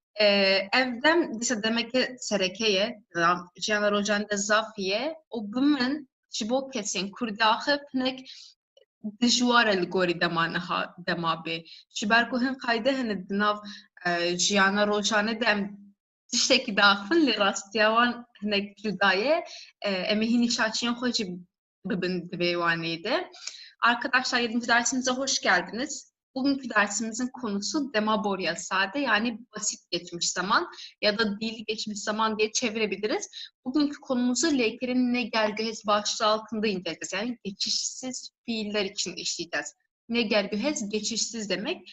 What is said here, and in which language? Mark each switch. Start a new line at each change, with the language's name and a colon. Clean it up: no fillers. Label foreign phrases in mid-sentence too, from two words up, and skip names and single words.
Kurdish: Ev dem dîsa demeke sereke ye, jiyana rojan de zaf ye, û bi min ji bo kesên Kurdî axê hinek dijwar e li gorî dema bê. Ji ber ku hin qayde hene di nav jiyana rojane de em tiştekî diaxivin lê rastiya wan hinek cuda ye. Em ê hînî şaçiyên xwe jî bibin di vê waneyê de.
Turkish: Arkadaşlar 7. dersimize hoş geldiniz. Bugünkü dersimizin konusu
Kurdish: demaborya sade
Turkish: yani basit geçmiş zaman ya da dil geçmiş zaman diye çevirebiliriz. Bugünkü konumuzu
Kurdish: leykerin negergöhez
Turkish: başlığı altında inceleyeceğiz. Yani geçişsiz fiiller için işleyeceğiz. Negergöhez geçişsiz demek.